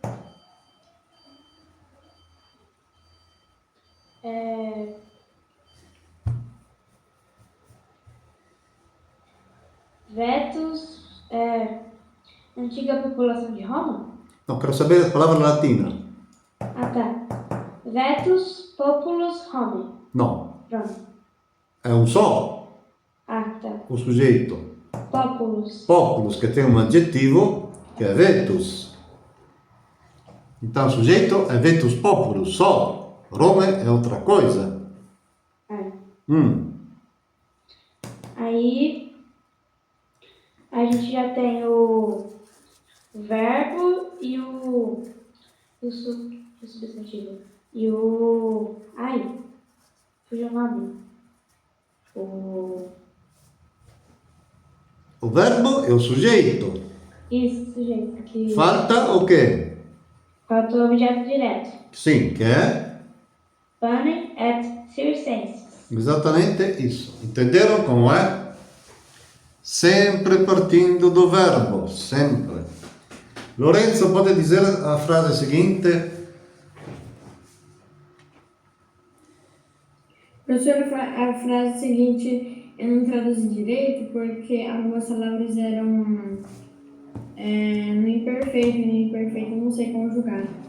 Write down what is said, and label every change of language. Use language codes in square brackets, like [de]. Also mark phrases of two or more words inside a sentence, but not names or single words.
[pt] Vetus é antiga população de Roma? Não, quero saber a palavra latina. Tá. [la] Vetus populus Romae. [pt] Não. Pronto. É um só. Tá. o sujeito? Populus. Populus, che tem um adjetivo [it] che è [pt] vetus. Então, o sujeito é [la] vetus populus, [pt] só. Rome é outra coisa. É. Aí, a gente já tem o verbo e o substantivo. E o... Ai, fugiu o nome. o verbo é o sujeito. Isso, sujeito. Que... Falta o quê? Falta o objeto direto. Sim, que é [la] Panem et circenses. [pt] exatamente isso. Entenderam como é? Sempre partindo do verbo, sempre. Lorenzo pode dizer a frase seguinte? Professor, a frase seguinte eu não traduzi direito porque algumas palavras eram no imperfeito, e no imperfeito eu não sei conjugar.